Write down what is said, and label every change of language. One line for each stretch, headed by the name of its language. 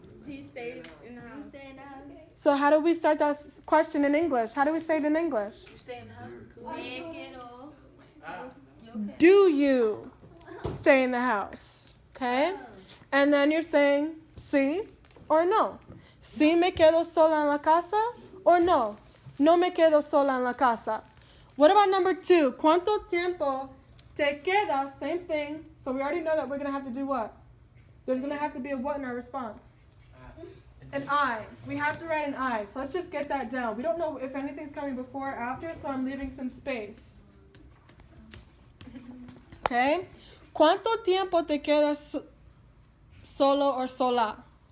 English: He stays in the You house. stay in the house. So how do we start that question in English? How do we say it in English? You stay in the house.
Spanish: Me quedo.
English: You okay? Do you stay in the house? Okay? And then you're saying sí or no.
Spanish: Sí me quedo sola en la casa or no. No me quedo sola en la casa.
English: What about number 2?
Spanish: ¿Cuánto tiempo te queda?
English: Same thing. So we already know that we're going to have to do what? There's going to have to be a what in our response? An I. We have to write an I. So let's just get that down. We don't know if anything's coming before or after, so I'm leaving some space. Okay?
Spanish: ¿Cuánto tiempo te quedas solo or sola?